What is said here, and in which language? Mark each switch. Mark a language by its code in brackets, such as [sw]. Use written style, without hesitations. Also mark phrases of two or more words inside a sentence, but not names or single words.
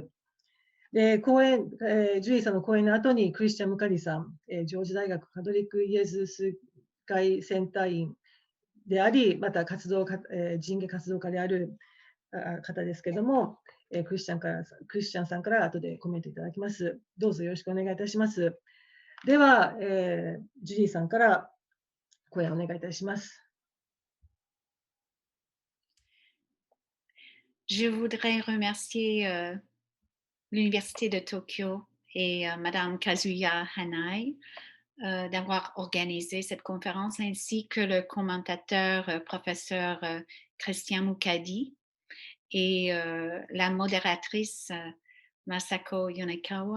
[ja] で、ジュリーさんの講演の後にクリスチャン・ムカリさん、ジョージ大学カトリック・イエズス会センター員であり、また人権活動家である方ですけれども、クリスチャンさんから後でコメントいただきます。どうぞよろしくお願いいたします。では、ジュリーさんから講演お願いいたします。 [fr] Je voudrais remercier l'Université de Tokyo et Madame Kazuya Hanai d'avoir organisé cette conférence, ainsi que le commentateur professeur Christian Mukadi et la modératrice Masako Yonekawa.